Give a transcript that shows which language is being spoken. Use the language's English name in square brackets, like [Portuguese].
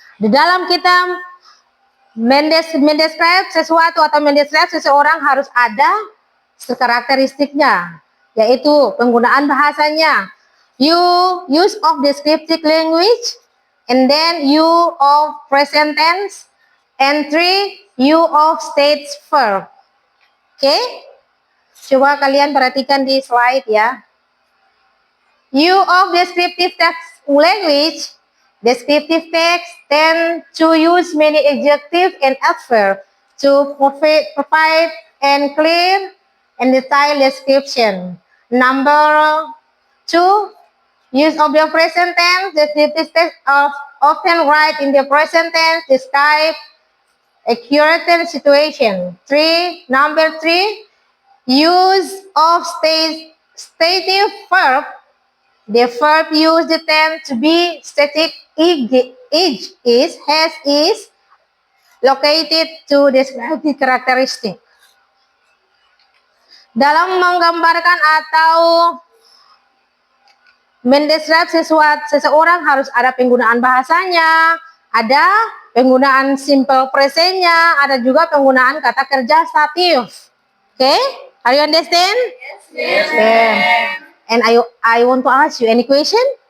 [Indonesian] Di dalam kita mendescribe sesuatu atau mendescribe seseorang harus ada karakteristiknya, yaitu penggunaan bahasanya. [English] Use of descriptive language, and then use of present tense, and 3, use of state verb. Oke? Coba kalian perhatikan di slide ya. Use of descriptive text language. Descriptive text tend to use many adjectives and adverbs to provide and clear and detailed description. Number 2, use of the present tense. Descriptive text often write in the present tense, describe a current situation. Number 3, use of stative verb. The verb used tend to be static. Is, has, is located to describe the characteristic. [Indonesian] Dalam menggambarkan atau mendescribe seseorang harus ada penggunaan bahasanya, ada penggunaan simple presentnya, ada juga penggunaan kata kerja statif. [English] Okay? Are you understand? Yes. And I want to ask you any question?